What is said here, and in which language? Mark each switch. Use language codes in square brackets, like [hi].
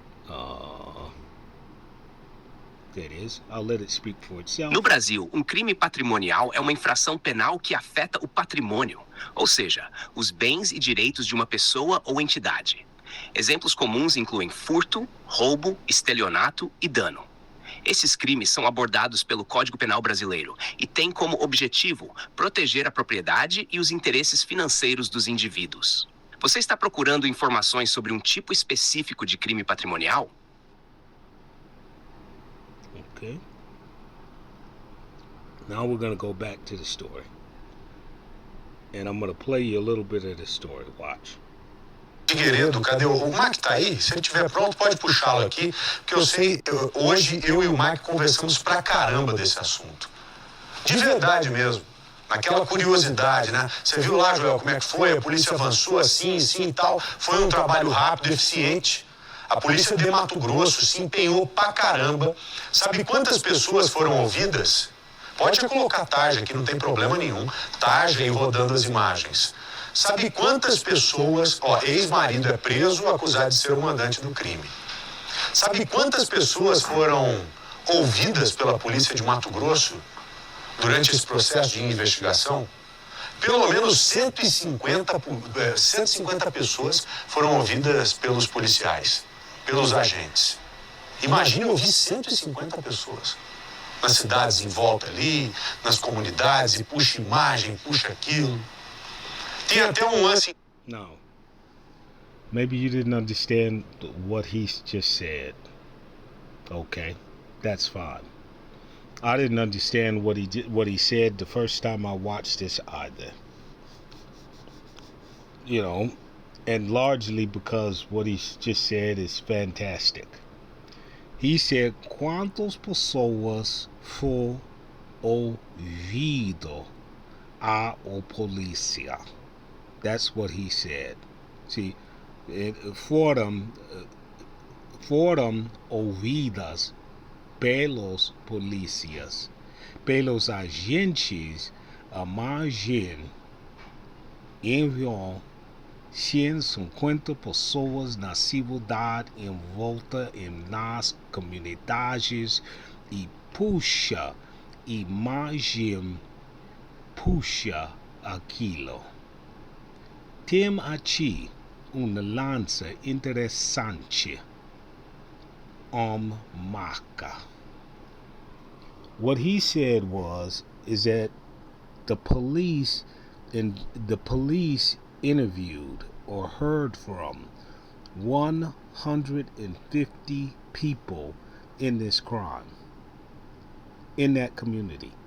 [en] I'll let it speak for itself. [pt] No Brasil, crime patrimonial é uma infração penal que afeta o patrimônio, ou seja, os bens e direitos de uma pessoa ou entidade. Exemplos comuns incluem furto, roubo, estelionato e dano. Esses crimes são abordados pelo Código Penal brasileiro e têm como objetivo proteger a propriedade e os interesses financeiros dos indivíduos. Você está procurando informações sobre um tipo específico de crime patrimonial? [en] Okay. Now we're going to go back to the story. And I'm going to play you a little bit of the story. Watch. [pt] Figueiredo, cadê o Mac? Tá aí? Se ele estiver pronto, pode puxá-lo aqui, porque eu sei, hoje eu e o Mac conversamos pra caramba desse assunto. De verdade mesmo. Naquela curiosidade, né? Você viu lá, Joel, como é que foi? A polícia avançou assim e tal. Foi um trabalho rápido, eficiente. A polícia de Mato Grosso se empenhou pra caramba. Sabe quantas pessoas foram ouvidas? Pode colocar tarja aqui, não tem problema nenhum. Tarja aí rodando as imagens. Sabe quantas pessoas... ex-marido é preso acusado de ser o mandante do crime. Sabe quantas pessoas foram ouvidas pela polícia de Mato Grosso durante esse processo de investigação? Pelo menos 150 pessoas foram ouvidas pelos policiais, pelos agentes. Imagine ouvir 150 pessoas nas cidades em volta ali, nas comunidades, e puxa imagem, puxa aquilo. Tem até um lance... [en] No. Maybe you didn't understand what he just said. Okay, that's fine. I didn't understand what he said the first time I watched this either. You know, and largely because what he just said is fantastic. He said, [pt] "Quantas pessoas for ouvido a polícia?" [en] That's what he said. See, [pt] foram ouvidas pelos polícias, pelos agentes. A margem enviou 150 pessoas na cidade envolta nas comunidades e puxa imagem, puxa aquilo. Tem aqui uma lança interessante. Marca. [en] What he said is that the police interviewed or heard from 150 people in this crime, in that community.